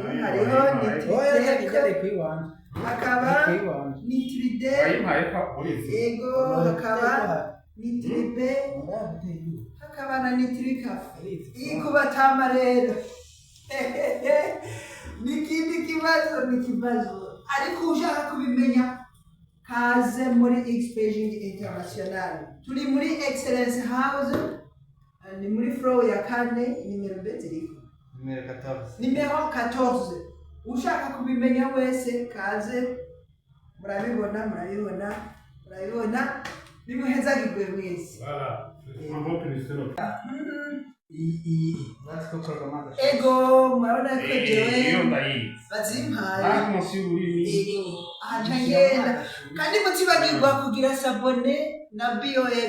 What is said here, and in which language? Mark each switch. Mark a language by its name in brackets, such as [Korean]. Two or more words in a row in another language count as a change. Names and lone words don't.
[Rundi] hariho nitriteke hakaba nitride ego hakaba nitribe hakaba na nitrikafe. iyi kubatama rero nikindi kibazo ariko ushaka kubimenya kaze muri Xpaging International. turi muri Excellence House ni muri floor ya 4 nimero beziriko nimero 14. ushaka kubimenya wese kaze murabibona bimuhezagirwe mwese. Ego murabona ko jewe bazimpaye ahacangenda kandi mutibagirwa kugira sabone na BOX.